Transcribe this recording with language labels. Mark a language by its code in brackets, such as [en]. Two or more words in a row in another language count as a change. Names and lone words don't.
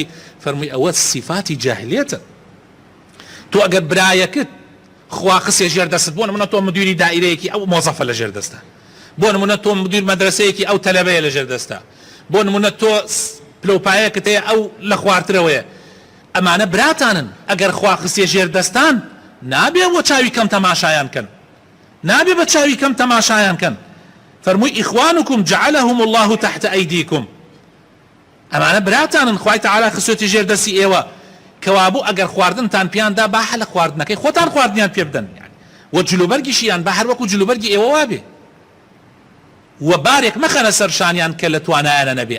[ckb] فەرمووی ئەوە سیفاتی جاهلیەتە. تۆ ئەگەر برایەکت خوا قسێ ژێر دەستت، بۆ نمونە تۆ مدیری دائیرەیەکی ئەو مۆزەفە لە ژێر دەستە، بۆ نمونە تۆ مدیر مەدرسەیەکی ئەو تەلەبەیە لە ژێر دەستە، بۆ نمونە تۆ پلۆپایەکت هەیە ئەو لە خوارترەوەیە. ئەمانە براتانن، ئەگەر خوا قسێ ژێر دەستان نابێ بۆ چاوی کەم تەماشایان کەن، نابێ بە چاوی کەم تەماشایان کەن. فەرمووی [ar] ئیخوانکم جعلهم الله تحت ئەیدیکم، [ckb] ئەمانە براتانن، خوای تەعالا خستوێتی ژێر دەستی ئێوە، کەوابوو ئەگەر خواردنتان پیاندا با هەلە خواردنەکەی خۆتان خواردنیان پێ بدەن، وە جلوبەرگیشیان با هەر وەکو جلوبەرگی ئێوە وابێ، و بارێک مەخەنە سەر شانیان کە لە توانایانە نەبێ.